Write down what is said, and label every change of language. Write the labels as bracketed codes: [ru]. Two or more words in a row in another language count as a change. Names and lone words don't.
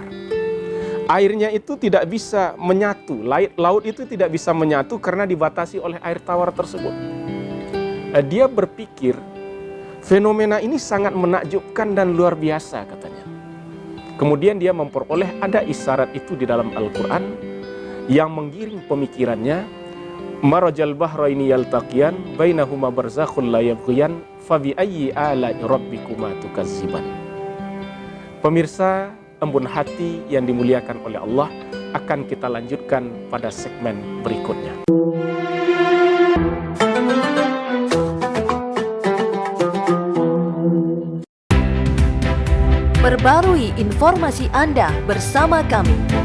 [id] Airnya itu tidak bisa menyatu, laut itu tidak bisa menyatu karena dibatasi oleh air tawar tersebut. Dia berpikir, fenomena ini sangat menakjubkan dan luar biasa katanya. Kemudian dia memperoleh ada isyarat itu di dalam Al-Quran yang menggiring pemikirannya. [ar] مرج البحرين يلتقيان بينهما برزخ لا يبغيان فبأي آلاء ربكما تكذبان. [id] Pemirsa embun hati yang dimuliakan oleh Allah, akan kita lanjutkan pada segmen berikutnya. Perbarui informasi Anda bersama kami.